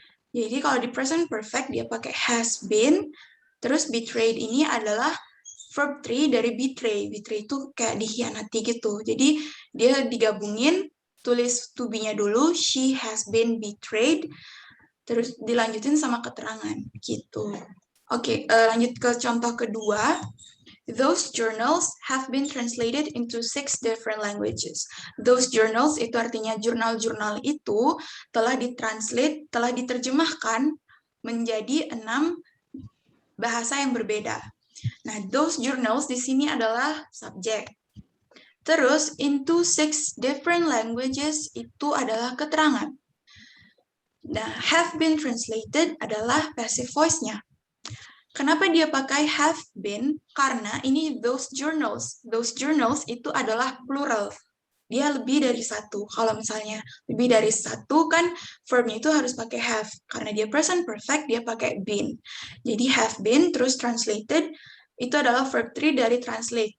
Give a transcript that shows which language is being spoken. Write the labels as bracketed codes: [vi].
[id] Jadi kalau di present perfect dia pakai has been, terus betrayed ini adalah verb 3 dari betray. Betray itu kayak dikhianati gitu. Jadi dia digabungin, tulis to be-nya dulu, [en] she has been betrayed, [id] terus dilanjutin sama keterangan gitu. Oke, lanjut ke contoh kedua. [en] Those journals have been translated into 6 different languages. Those journals [id] itu artinya jurnal-jurnal itu telah ditranslate, telah diterjemahkan menjadi 6 bahasa yang berbeda. Nah, [en] those journals [id] di sini adalah subjek. Terus, [en] into 6 different languages [id] itu adalah keterangan. Nah, [en] have been translated [id] adalah passive voice-nya. Kenapa dia pakai have been? Karena ini [en] those journals. Those journals [id] itu adalah plural. Dia lebih dari satu. Kalau misalnya lebih dari satu kan verbnya itu harus pakai have. Karena dia present perfect, dia pakai been. Jadi have been terus translated itu adalah verb 3 dari translate.